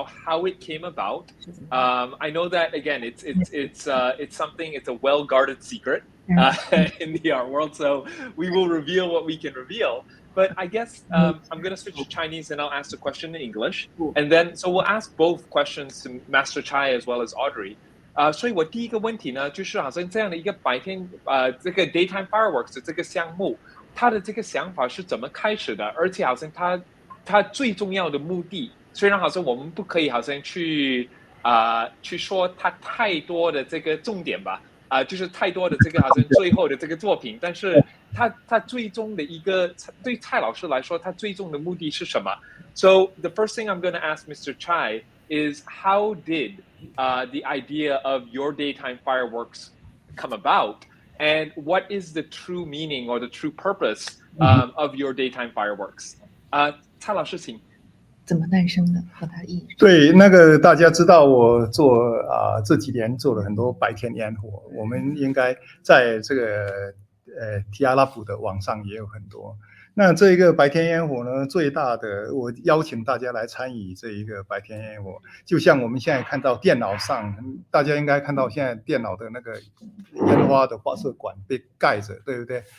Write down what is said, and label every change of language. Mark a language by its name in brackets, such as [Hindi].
[English] How it came about. I know that again, it's something. It's a well-guarded secret in the art world. So we will reveal what we can reveal. But I guess I'm going to switch to Chinese, and I'll ask the question in English. And then, so we'll ask both questions to Master Cai as well as Audrey. [Chinese] 所以我第一个问题呢，就是好像这样的一个白天这个 daytime fireworks 的这个项目，它的这个想法是怎么开始的？而且好像它最重要的目的，虽然好像我们不可以好像去说它太多的这个重点吧。就是太多的这个好像最后的这个作品，但是它最终的一个对蔡老师来说，它最终的目的是什么 ？ [English] So the first thing I'm going to ask Mr. Cai is how did the idea of your daytime fireworks come about, and what is the true meaning or the true purpose of your daytime fireworks? [Chinese] 蔡老师，请。怎么诞生的和它的意义？对，大家知道我做这几年做了很多白天烟火，我们应该在这个TRLab 的网上也有很多。那这一个白天烟火呢，最大的我邀请大家来参与这一个白天烟火，就像我们现在看到电脑上，大家应该看到现在电脑的那个烟花的发射管被盖着，对不对？